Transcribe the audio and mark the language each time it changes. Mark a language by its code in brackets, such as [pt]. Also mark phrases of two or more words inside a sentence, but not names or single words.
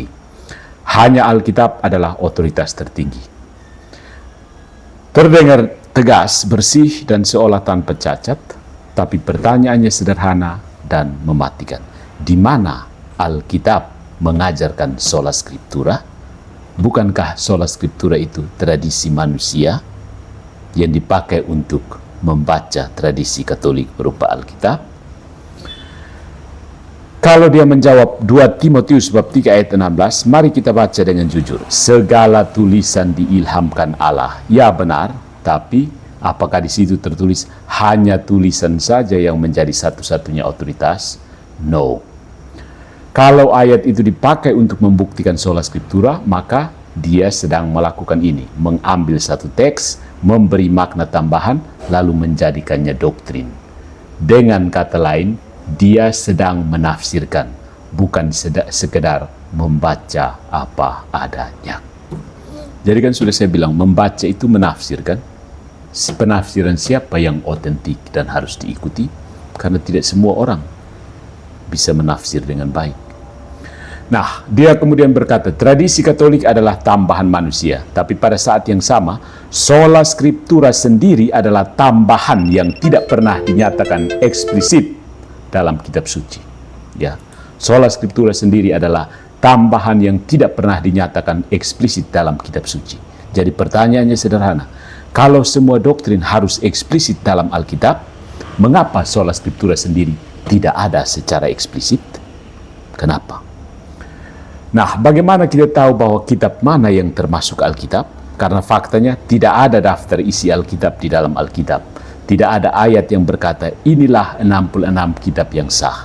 [id] Hanya Alkitab adalah otoritas tertinggi. Terdengar tegas, bersih, dan seolah tanpa cacat, tapi pertanyaannya sederhana dan mematikan. Di mana Alkitab mengajarkan [la] sola scriptura? [id] Bukankah [la] sola scriptura [id] itu tradisi manusia yang dipakai untuk membaca tradisi Katolik berupa Alkitab? Kalau dia menjawab 2 Timotius bab 3 ayat 16, mari kita baca dengan jujur. Segala tulisan diilhamkan Allah. Ya benar, tapi apakah di situ tertulis hanya tulisan saja yang menjadi satu-satunya otoritas? No. Kalau ayat itu dipakai untuk membuktikan [la] sola scriptura, [id] maka dia sedang melakukan ini. Mengambil satu teks, memberi makna tambahan, lalu menjadikannya doktrin. Dengan kata lain, dia sedang menafsirkan, bukan sekedar membaca apa adanya. Jadi kan sudah saya bilang, membaca itu menafsirkan. Penafsiran siapa yang otentik dan harus diikuti? Karena tidak semua orang bisa menafsir dengan baik. Nah, dia kemudian berkata, tradisi Katolik adalah tambahan manusia. Tapi pada saat yang sama, [la] sola scriptura [id] sendiri adalah tambahan yang tidak pernah dinyatakan eksplisit dalam kitab suci. Ya, [la] sola scriptura [id] sendiri adalah tambahan yang tidak pernah dinyatakan eksplisit dalam kitab suci. Jadi pertanyaannya sederhana. Kalau semua doktrin harus eksplisit dalam Alkitab, mengapa [la] sola scriptura [id] sendiri tidak ada secara eksplisit? Kenapa? Nah, bagaimana kita tahu bahwa kitab mana yang termasuk Alkitab? Karena faktanya tidak ada daftar isi Alkitab di dalam Alkitab. Tidak ada ayat yang berkata, inilah 66 kitab yang sah.